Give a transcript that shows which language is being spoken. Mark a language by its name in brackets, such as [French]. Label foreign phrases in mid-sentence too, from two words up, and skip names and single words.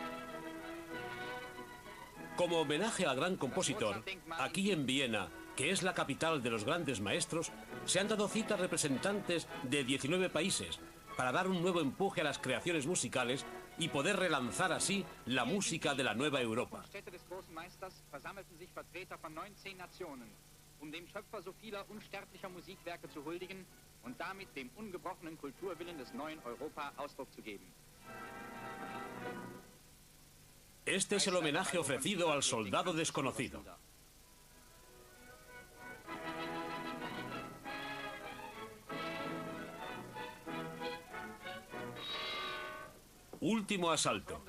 [Spanish] Como homenaje al gran compositor, aquí en Viena, que es la capital de los grandes maestros, se han dado cita representantes de 19 países para dar un nuevo empuje a las creaciones musicales y poder relanzar así la música de la nueva Europa. [German] Dem Schöpfer so vieler unsterblicher Musikwerke zu huldigen und damit dem ungebrochenen Kulturwillen des neuen Europa Ausdruck zu geben. [Spanish] Este es el homenaje ofrecido al soldado desconocido. Último asalto.